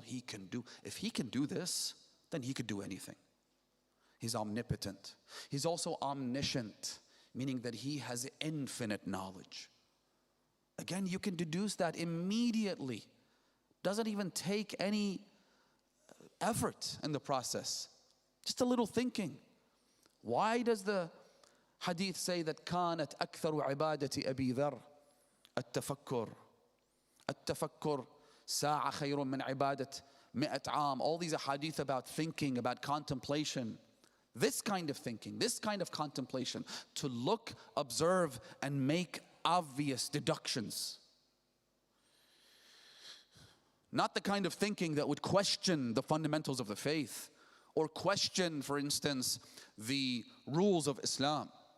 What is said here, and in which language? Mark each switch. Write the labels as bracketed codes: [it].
[en] He can do, if he can do this, then he could do anything. He's omnipotent. He's also omniscient, meaning that he has infinite knowledge. Again, you can deduce that immediately. Doesn't even take any effort in the process. Just a little thinking. Why does the hadith say that [ar] كانت أكثر عبادة أبي ذر التفكر التفكر ساعة خير من عبادة 100 عام. [en] All these hadith about thinking, about contemplation. This kind of thinking, this kind of contemplation, to look, observe, and make obvious deductions. Not the kind of thinking that would question the fundamentals of the faith, or question, for instance, the rules of Islam.